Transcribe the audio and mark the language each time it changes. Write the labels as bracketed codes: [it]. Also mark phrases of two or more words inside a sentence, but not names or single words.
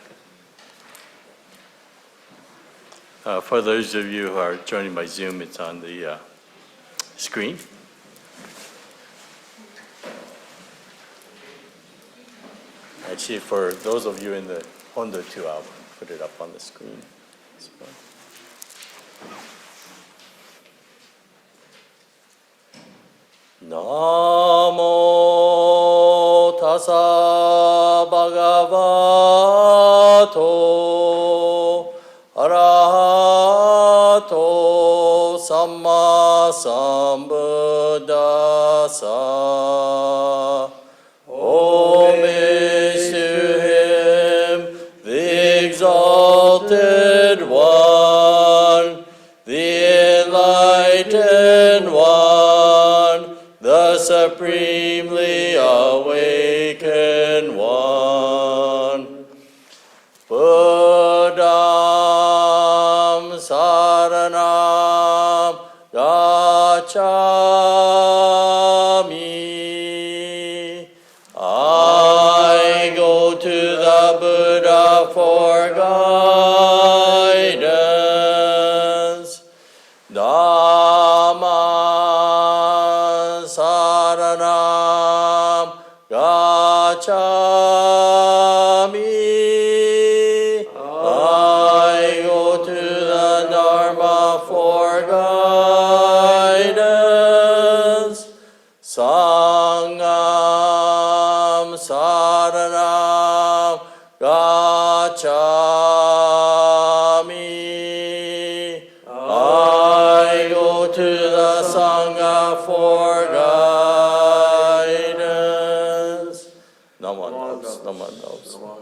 [en] For those of you who are joining by Zoom, it's on the screen. Actually, for those of you in the Hondo too, I'll put it up on the screen as well. [pi] Namo tassa bhagavato arahato samma sambuddhassa. [en] Homage to him, the exalted one, the enlightened supremely awakened one. [pi] Buddham saranam gacchami. [en] I go to the Buddha for guidance. [pi] Dhamma saranam gacchami. [en] I go to the Dharma for guidance. [pi] Sangam saranam gacchami. [en] I go to the Sangha for guidance. Naman knows, Naman knows.